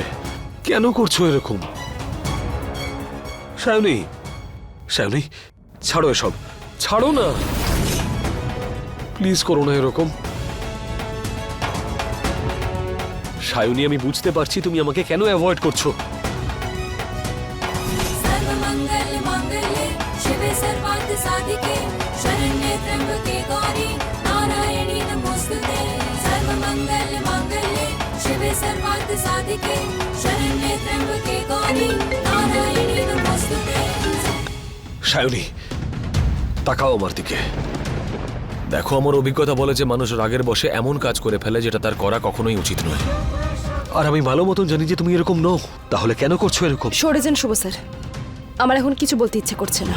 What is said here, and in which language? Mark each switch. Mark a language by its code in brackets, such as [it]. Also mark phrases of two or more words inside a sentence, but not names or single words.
[bn] কেন করছো এরকম? সায়নী, সায়নী, ছাড়ো এসব, ছাড়ো না, প্লিজ করো না এরকম। সায়নী, আমি বুঝতে পারছি তুমি আমাকে কেন অ্যাভয়েড করছো। [sa] सर्वमंगल मांगल्ये शिवे सर्वार्थ साधिके शरण्ये त्र्यंबके गौरी नारायणी नमोस्तुते। राधिके शरण्ये त्र्यंबके गौरी नारायणी नमोस्तुते। [bn] সায়নী তাকাও আমার দিকে। দেখো, আমার অভিজ্ঞতা বলে যে মানুষ রাগের বশে এমন কাজ করে ফেলে যেটা তার করা কখনোই উচিত নয়। আর আমি ভালো মতন জানি যে তুমি এরকম নও, তাহলে কেন করছো এরকম? সরে যান শুভ স্যার, আমার এখন কিছু বলতে ইচ্ছে করছে না।